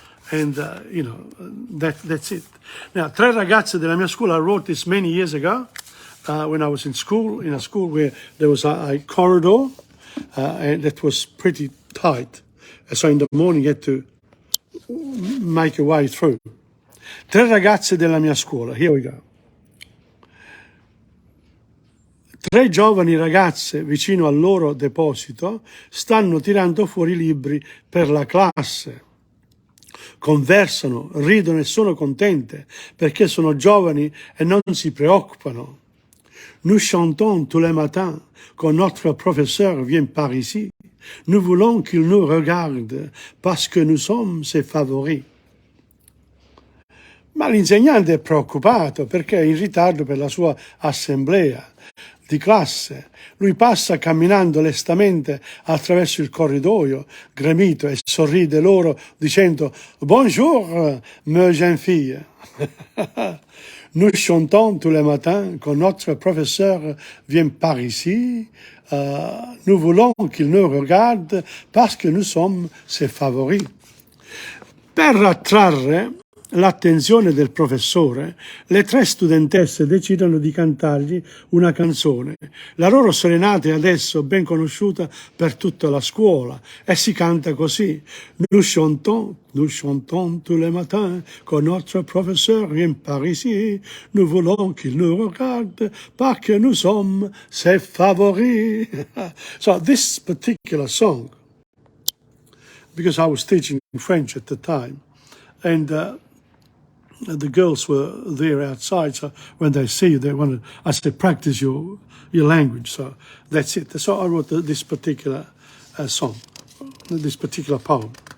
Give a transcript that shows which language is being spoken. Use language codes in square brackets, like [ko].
[en] And, that's it. Now, [it] Tre ragazze della mia scuola, [en] I wrote this many years ago when I was in a school where there was a corridor and that was pretty tight. So in the morning you had to make your way through. [it] Tre ragazze della mia scuola. [en] Here we go. [it] Tre giovani ragazze vicino al loro deposito stanno tirando fuori i libri per la classe. Conversano, ridono e sono contente perché sono giovani e non si preoccupano. [fr] Nous chantons tous les matins quand notre professeur vient par ici. Nous voulons qu'il nous regarde parce que nous sommes ses favoris. [it] Ma l'insegnante è preoccupato perché è in ritardo per la sua assemblea di classe. Lui passa camminando lestamente attraverso il corridoio, gremito, e sorride loro dicendo [fr] «Bonjour, mes jeunes filles». Nous chantons tous les matins quand notre professeur vient par ici. Nous voulons qu'il nous regarde parce que nous sommes ses favoris. [it] Per attrarre l'attenzione del professore, le tre studentesse decidono di cantargli una canzone. La loro serenata è adesso ben conosciuta per tutta la scuola e si canta così. [fr] Nous chantons tous les matins quand notre professeur vient par ici. Nous voulons qu'il nous regarde parce que nous sommes ses favoris. [en] So this particular song, because I was teaching French at the time, and the girls were there outside, so when they see you, they wanted, I said, practice your language. So that's it. So I wrote this particular song, this particular poem.